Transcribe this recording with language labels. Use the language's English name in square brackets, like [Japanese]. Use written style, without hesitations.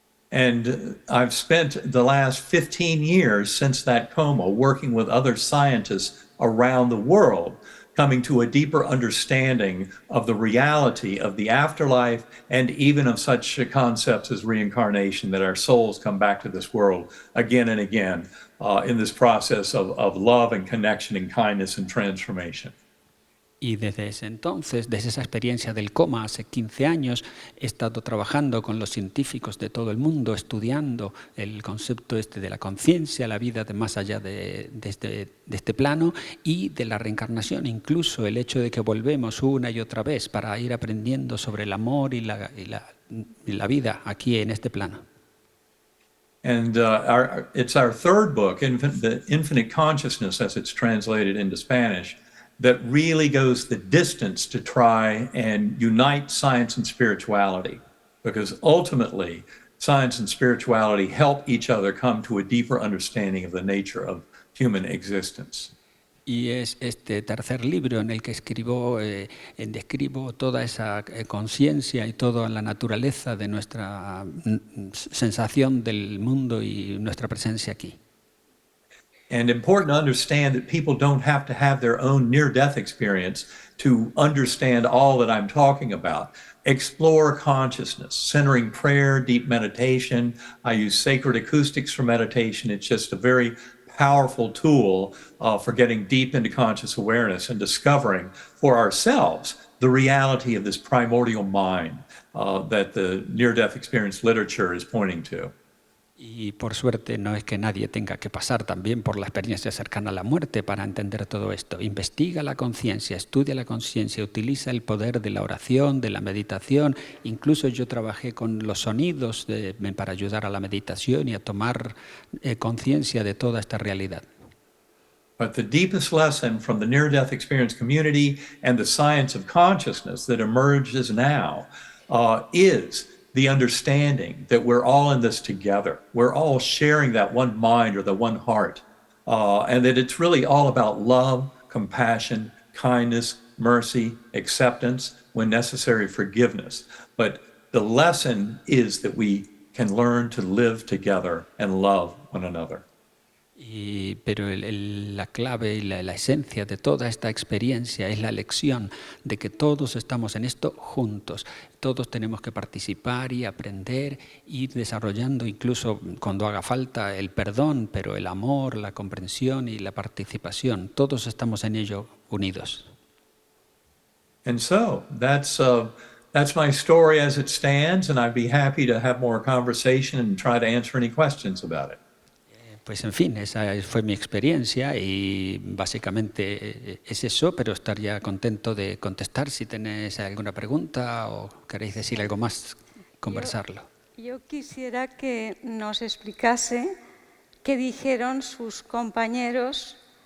[English] And I've spent the last 15 years since that coma working with other scientists around the world, coming to a deeper understanding of the reality of the afterlife and even of such concepts as reincarnation, that our souls come back to this world again and again in this process of love and connection and kindness and transformation. [Spanish] Y desde ese entonces, desde esa experiencia del coma hace 15 años, he estado trabajando con los científicos de todo el mundo, estudiando el concepto de la conciencia, la vida de más allá de este plano y de la reencarnación, incluso el hecho de que volvemos una y otra vez para ir aprendiendo sobre el amor y la vida aquí en este plano. [English] And it's our third book, The Infinite Consciousness, as it's translated into Spanish, that really goes the distance to try and unite science and spirituality, because ultimately science and spirituality help each other come to a deeper understanding of the nature of human existence. [Spanish] Y es este tercer libro en el que describo toda esa conciencia y toda la naturaleza de nuestra sensación del mundo y nuestra presencia aquí. [English] And important to understand that people don't have to have their own near-death experience to understand all that I'm talking about. Explore consciousness, centering prayer, deep meditation. I use sacred acoustics for meditation. It's just a very powerful tool for getting deep into conscious awareness and discovering for ourselves the reality of this primordial mind that the near-death experience literature is pointing to. [Spanish] Y por suerte no es que nadie tenga que pasar también por la experiencia cercana a la muerte para entender todo esto. Investiga la conciencia, estudia la conciencia, utiliza el poder de la oración, de la meditación. Incluso yo trabajé con los sonidos para ayudar a la meditación y a tomar conciencia de toda esta realidad. [English] But the deepest lesson from the near-death experience community and the science of consciousness that emerges now is the understanding that we're all in this together. We're all sharing that one mind or the one heart. And that it's really all about love, compassion, kindness, mercy, acceptance, when necessary, forgiveness. But the lesson is that we can learn to live together and love one another. [Spanish] Pero la clave y la esencia de toda esta experiencia es la lección de que todos estamos en esto juntos. Todos tenemos que participar y aprender, ir desarrollando incluso cuando haga falta el perdón, pero el amor, la comprensión y la participación. Todos estamos en ello unidos. [English] And so that's my story as it stands, and I'd be happy to have more conversation and try to answer any questions about it. [Spanish] Pues en fin, esa fue mi experiencia y básicamente es eso, pero estaría contento de contestar si tenéis alguna pregunta o queréis decir algo más, conversarlo. Yo quisiera que nos explicase qué dijeron sus compañeros